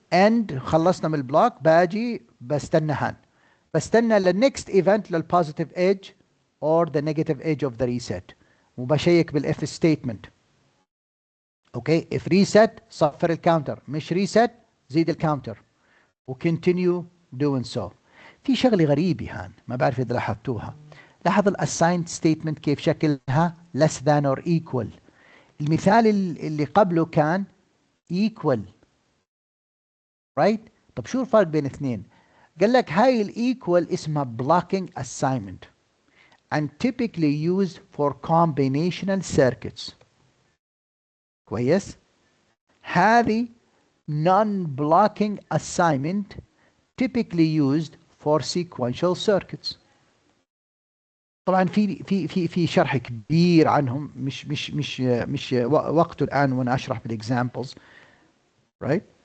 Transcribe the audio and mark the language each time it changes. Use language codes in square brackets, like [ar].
[ar] And خلصنا من البلوك، باجي بستنى هان، بستنى لل [en] next event [ar] لل [en] positive edge or the negative edge of the reset [ar] وبشيك بالif statement. [en] Okay, if reset [ar] صفر الكاونتر، مش reset زيد الكاونتر وكنتينيو [en] doing so. [ar] في شغلة غريبة هان ما بعرف إذا لاحظتوها. لاحظ الاسايند ستيتمنت كيف شكلها [en] less than or equal. [ar] المثال اللي قبله كان [en] equal, right? [ar] طب شو الفرق بين اثنين؟ قال لك هاي الايكوال اسمها [en] blocking assignment and typically used for combinational circuits. [ar] كويس؟ هذه [en] non-blocking assignment typically used for sequential circuits. [ar] طبعا في شرح كبير عنهم، مش وقته الان وانا اشرح بالاكزامبلز، right?